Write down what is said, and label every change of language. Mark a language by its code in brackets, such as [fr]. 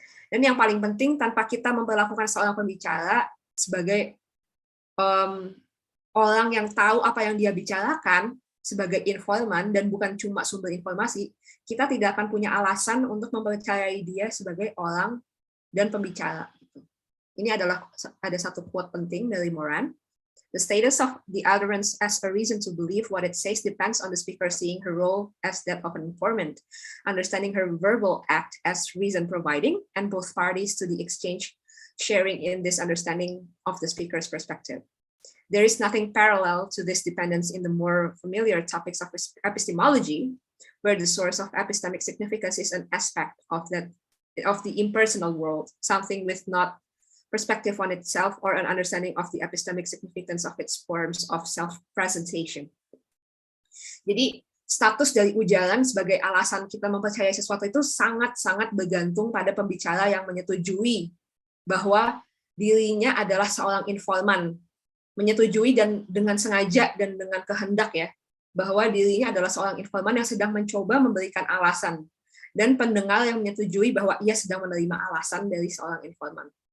[id] Dan yang paling penting, tanpa kita memperlakukan seorang pembicara sebagai orang yang tahu apa yang dia bicarakan, sebagai informan dan bukan cuma sumber informasi, kita tidak akan punya alasan untuk mempercayai dia sebagai orang dan pembicara. Ini ada satu quote penting dari Moran. [en] The status of the utterance as a reason to believe what it says depends on the speaker seeing her role as that of an informant, understanding her verbal act as reason providing, and both parties to the exchange sharing in this understanding of the speaker's perspective. There is nothing parallel to this dependence in the more familiar topics of epistemology, where the source of epistemic significance is an aspect of the impersonal world, something with not perspective on itself or an understanding of the epistemic significance of its forms of self-presentation. [id] Jadi status dari ujaran sebagai alasan kita mempercayai sesuatu itu sangat-sangat bergantung pada pembicara yang menyetujui bahwa dirinya adalah seorang informan, menyetujui dan dengan sengaja dan dengan kehendak ya, bahwa dirinya adalah seorang informan yang sedang mencoba memberikan alasan, dan pendengar yang menyetujui bahwa ia sedang menerima alasan dari seorang informan.